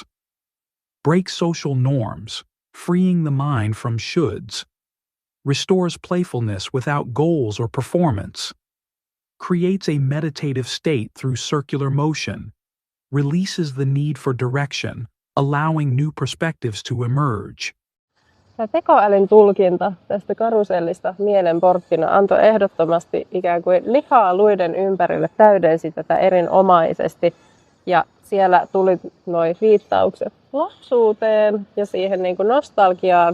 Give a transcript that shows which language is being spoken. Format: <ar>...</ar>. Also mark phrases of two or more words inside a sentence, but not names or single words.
<en>Breaks social norms, freeing the mind from shoulds. Restores playfulness without goals or performance. Creates a meditative state through circular motion. Releases the need for direction, allowing new perspectives to emerge.</en> <fi>Tämä tekoälyn tulkinta tästä karusellista mielenporttina antoi ehdottomasti ikään kuin lihaa luiden ympärille, täydensi tätä erinomaisesti. Ja siellä tuli nuo viittaukset lapsuuteen ja siihen niin kuin nostalgiaan.</fi>